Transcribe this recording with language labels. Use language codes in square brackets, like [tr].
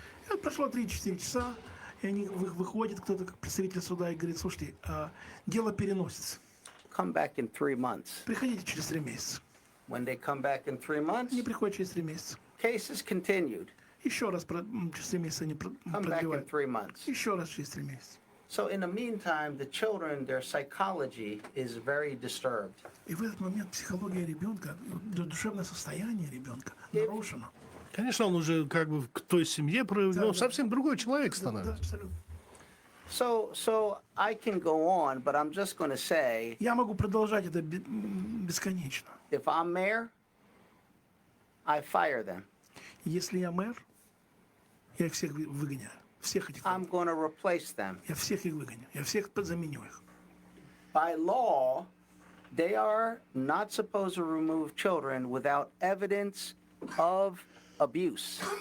[ru] И вот прошло 3-4 часа, и они выходят, кто-то как представитель суда, и говорит, слушайте, дело переносится. [en] Come back in 3 months. [ru] Приходите через 3 месяца. [en] When they come back in 3 months, [ru] Они приходят через 3 месяца. [en] case is continued. [ru] Еще раз через 3 месяца они [en] Come back in [ru] продлевают. [en] 3 months. [ru] Еще раз через 3 месяца. [en] So in the meantime, the children, their psychology is very disturbed. [ru] И в этот момент психология ребенка, душевное состояние ребенка нарушено. Конечно, он уже как бы в той семье проявил, совсем другой человек Да, становится. абсолютно. [en] So I can go on, but I'm just going to say, [ru] Я могу продолжать это бесконечно. [en] if I'm mayor, I fire them. [ru] Если я мэр, я их всех выгоняю. Всех этих. [en] I'm going to replace them. [ru] Я всех их выгоню. Я всех заменю их. [en] By law, they are not supposed to remove children without evidence of abuse.